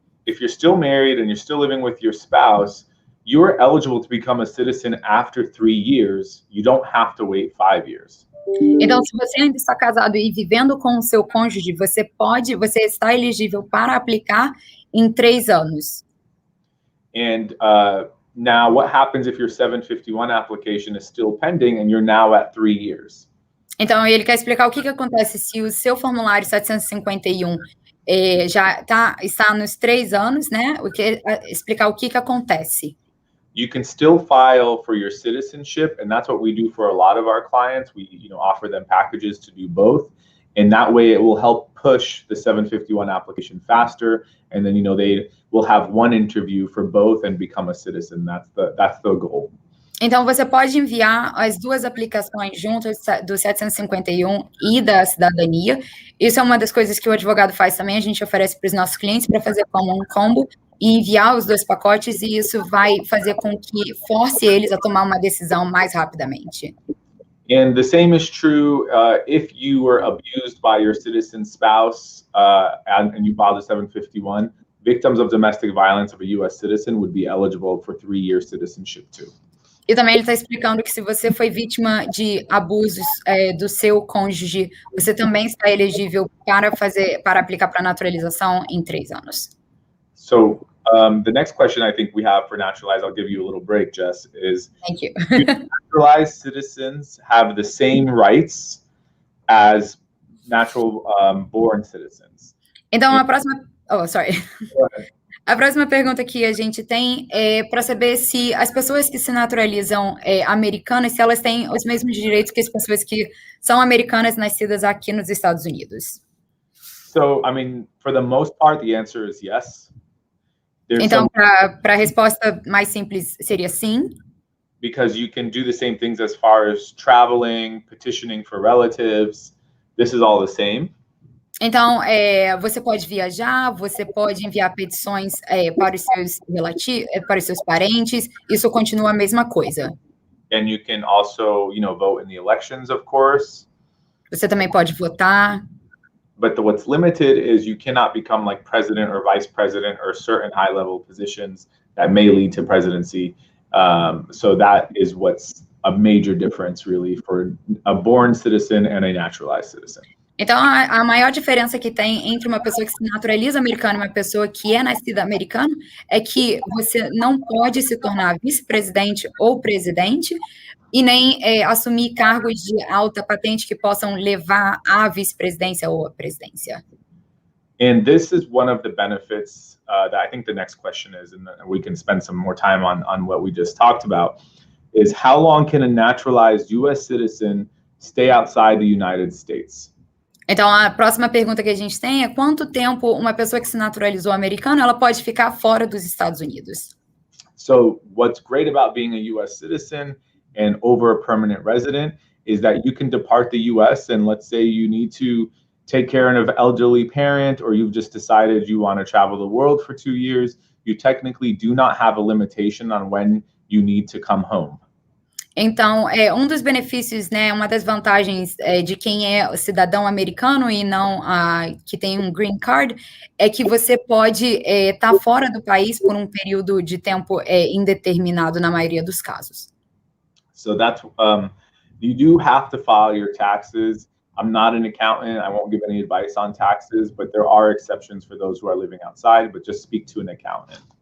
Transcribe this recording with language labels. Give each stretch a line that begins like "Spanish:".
English: If you're still married and you're still living with your spouse, you're eligible to become a citizen after 3 years. You don't have to wait 5 years.
Portuguese: Então, se você ainda está casado e vivendo com o seu cônjuge, você está elegível para aplicar em 3 anos.
English: And now what happens if your 751 application is still pending and you're now at 3 years?
Portuguese: Então, ele quer explicar o que acontece se o seu formulário 751 já está nos 3 anos, né? Explicar o que acontece.
English: You can still file for your citizenship, and that's what we do for a lot of our clients. We, offer them packages to do both, and that way it will help push the 751 application faster. And then, they will have one interview for both and become a citizen. That's the goal.
Portuguese: Então, você pode enviar as duas aplicações juntas, do 751 e da cidadania. Isso é uma das coisas que o advogado faz também. A gente oferece para os nossos clientes para fazer como um combo e enviar os 2 pacotes, e isso vai fazer com que force eles a tomar uma decisão mais rapidamente.
English: And the same is true if you were abused by your citizen spouse and you filed a 751. Victims of domestic violence of a U.S. citizen would be eligible for 3-year citizenship too.
Portuguese: E também ele está explicando que se você foi vítima de abusos do seu cônjuge, você também está elegível para aplicar para a naturalização em 3 anos.
English: So the next question I think we have for naturalized, I'll give you a little break, Jess, is Thank you. Do naturalized citizens have the same rights as natural born citizens?
Portuguese: Então, a próxima...
English: Oh, sorry.
Portuguese: A próxima pergunta que a gente tem é para saber se as pessoas que se naturalizam americanas, se elas têm os mesmos direitos que as pessoas que são americanas nascidas aqui nos Estados Unidos.
English: So, for the most part, the answer is yes.
Portuguese: Então, para a resposta mais simples, seria sim.
English: Because you can do the same things as far as traveling, petitioning for relatives. This is all the same.
Portuguese: Então, você pode viajar, você pode enviar petições para os seus para os seus parentes, isso continua a mesma coisa.
English: And you can also, vote in the elections, of course.
Portuguese: Você também pode votar.
English: But what's limited is you cannot become like president or vice president or certain high-level positions that may lead to presidency. So that is what's a major difference, really, for a born citizen and a naturalized citizen.
Portuguese: Então, a maior diferença que tem entre uma pessoa que se naturaliza americana e uma pessoa que é nascida americana é que você não pode se tornar vice-presidente ou presidente e nem assumir cargos de alta patente que possam levar à vice-presidência ou à presidência.
English: And this is one of the benefits that I think the next question is, and we can spend some more time on what we just talked about, is how long can a naturalized U.S. citizen stay outside the United States?
Portuguese: Então, a próxima pergunta que a gente tem é quanto tempo uma pessoa que se naturalizou americana ela pode ficar fora dos Estados Unidos?
English: So what's great about being a U.S. citizen and over a permanent resident is that you can depart the U.S. and let's say you need to take care of an elderly parent or you've just decided you want to travel the world for 2 years, you technically do not have a limitation on when you need to come home.
Portuguese: Então, um dos benefícios, né, uma das vantagens de quem é cidadão americano e não que tem um green card, é que você pode estar fora do país por um período de tempo indeterminado na maioria dos casos.
English: So that's, you do have to file your taxes. I'm not an accountant. I won't give any advice on taxes, but there are exceptions for those who are living outside, but just speak to an accountant.